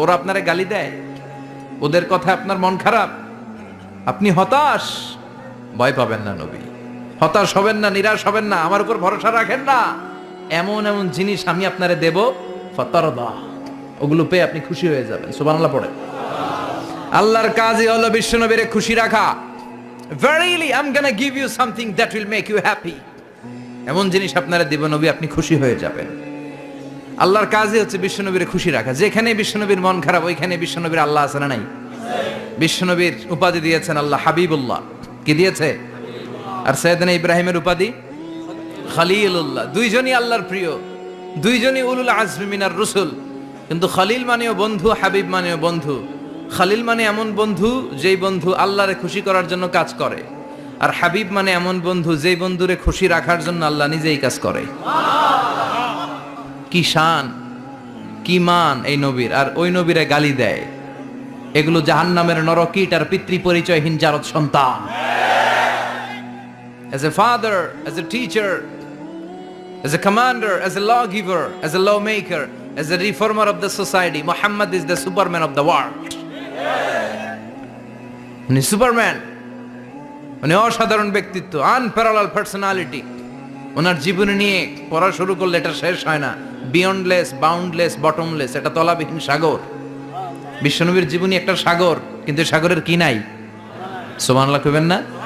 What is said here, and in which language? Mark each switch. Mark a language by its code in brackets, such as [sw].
[bn] ওরা আপনারে গালি দেয়, ওদের কথা আপনার মন খারাপ, আপনি হতাশ, ভয় পাবেন না নবী, হতাশ হবেন না, নিরাশ হবেন না, আমার উপর ভরসা রাখেন না। এমন এমন জিনিস আমি আপনারে দেব, ফাতারদা, ওগুলো পেয়ে আপনি খুশি হয়ে যাবেন। সুবহানাল্লাহ পড়ে। আল্লাহর কাজই হলো বিশ্বনবীরে খুশি রাখা। [en] Verily I'm gonna give you something that will make you happy, [bn] এমন জিনিস আপনারা দিব নবী, আপনি খুশি হয়ে যাবেন। আল্লাহর কাজই হচ্ছে বিশ্বনবীরে খুশি রাখা। যেখানে বিশ্বনবীর মন খারাপ, ওইখানে বিশ্বনবীর আল্লাহ আছে না নাই? বিশ্বনবীর উপাধি দিয়েছেন আল্লাহ হাবিবুল্লাহ। কি দিয়েছে? আর সাইয়েদনা ইব্রাহিমের উপাধি খলিলুল্লাহ। দুইজনই আল্লাহর প্রিয়, দুইজনই [ar] উলুল আজমি মিনার রসুল। [bn] কিন্তু খলিল মানেও বন্ধু, হাবিব মানেও বন্ধু। খলিল মানে এমন বন্ধু যেই বন্ধু আল্লাহরে খুশি করার জন্য কাজ করে, আর হাবিব মানে এমন বন্ধু যেই বন্ধুরে খুশি রাখার জন্য আল্লাহ নিজেই কাজ করে। কি শান, কি মান এই নবীর! আর ওই নবীরে গালি দেয়, এগুলো জাহান্নামের নরকীট আর পিতৃ পরিচয়হীন জারদ সন্তান। [en] As a father, as a teacher, as a commander, as a lawgiver, as a lawmaker, as a reformer of the society, Muhammad is the Superman of the world. [bn] উনি সুপারম্যান, উনি অসাধারণ ব্যক্তিত্ব, [en] Unparalleled personality. [bn] ওনার জীবনী নিয়ে পড়া শুরু করলে এটা শেষ হয় না। [en] beyondless, boundless, bottomless, [bn] এটা তলাবিহীন সাগর। বিশ্বনবীর জীবনী একটা সাগর, কিন্তু সাগরের কি নাই? সুবহানাল্লাহ কইবেন না?